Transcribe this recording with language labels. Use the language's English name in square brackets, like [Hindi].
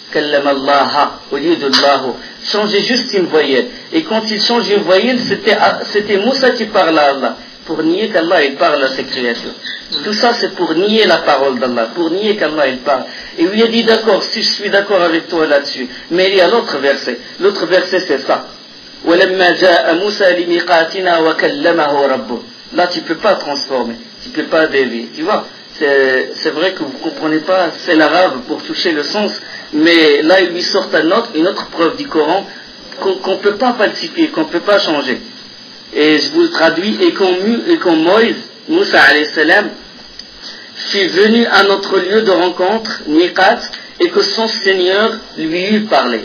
[Arabic] كلم الله [French] au lieu de الله. Changez juste une voyelle. Et quand il change une voyelle, c'était Moussa qui parle à Allah. pour nier qu'Allah il parle à cette création. Tout ça c'est pour nier la parole d'Allah, pour nier qu'Allah il parle. Et lui a dit d'accord, si je suis d'accord avec toi là-dessus. Mais il y a l'autre verset. L'autre verset c'est ça. [Arabic] ولما جاء موسى لميقاتنا وكلمه ربه. [French] Là tu peux pas transformer, tu peux pas dévier. Tu vois, c'est vrai que vous comprenez pas, c'est l'arabe pour toucher le sens, mais là il lui sort une autre preuve du Coran qu'on peut pas falsifier, qu'on peut pas changer. Et je vous le traduis, et quand Moïse, Moussa alayhi salam, fut venu à notre lieu de rencontre, Miqat, et que son Seigneur lui eut parlé.